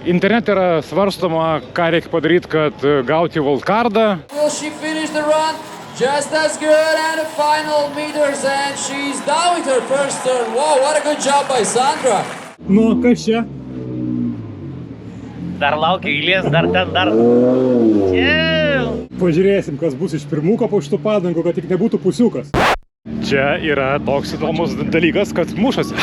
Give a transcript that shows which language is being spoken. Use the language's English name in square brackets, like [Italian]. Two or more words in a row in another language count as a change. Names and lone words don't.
[Lithuanian] Internete yra svarstoma, ką reikia padaryti, kad gauti wildcardą. [English] Will she finish the run? Just as good and the final meters and she's down with her first turn. Wow, what a good job by Sandra. [Lithuanian] Nu, kas čia? Dar laukia eilės, dar. Pažiūrėsim, kas bus iš pirmuko po šitų padangų, kad tik nebūtų pusiukas. Čia yra toks įdomus dalykas, kad mušas.